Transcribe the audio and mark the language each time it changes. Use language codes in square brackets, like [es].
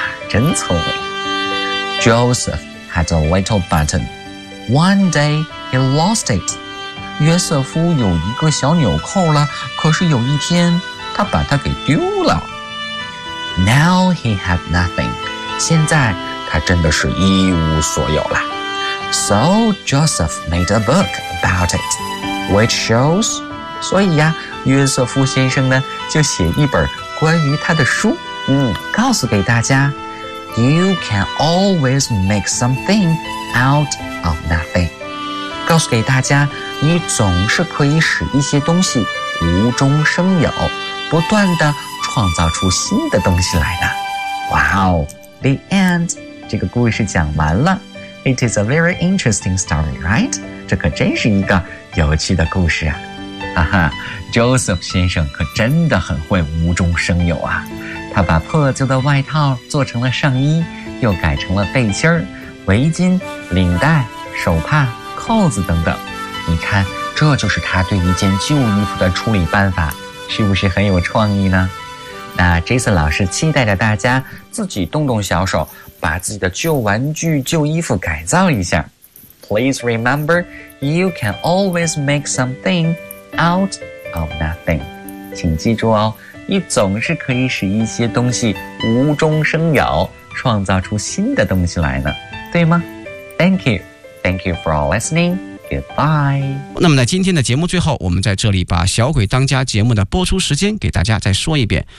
[zh] 真聪明。 [en] Joseph had a little button. One day he lost it. [zh] 约瑟夫有一个小纽扣了，可是有一天他把它给丢了。 [en] Now he had nothing. [zh] 现在他真的是一无所有了。 [en] So Joseph made a book about it, which shows. [zh] 所以呀，约瑟夫先生呢就写一本关于他的书，告诉给大家。 [en] You can always make something out of nothing. [zh] 告诉给大家，你总是可以使一些东西无中生有，不断地创造出新的东西来的。 [en] Wow, the end. [zh] 这个故事讲完了。 [en] It is a very interesting story, right? [zh] 这可真是一个有趣的故事啊。哈哈， Joseph 先生可真的很会无中生有啊。他把破旧的外套做成了上衣，又改成了背心、围巾、领带、手帕、扣子等等。你看，这就是他对一件旧衣服的处理办法，是不是很有创意呢？那 Jason 老师期待着大家自己动动小手，把自己的旧玩具、旧衣服改造一下。 [en] Please remember, you can always make something out of nothing. [zh] 请记住哦，你总是可以使一些东西无中生有，创造出新的东西来呢，对吗？ [en] Thank you. Thank you for listening. Goodbye. [zh] 那么在今天的节目最后，我们在这里把小鬼当家节目的播出时间给大家再说一遍。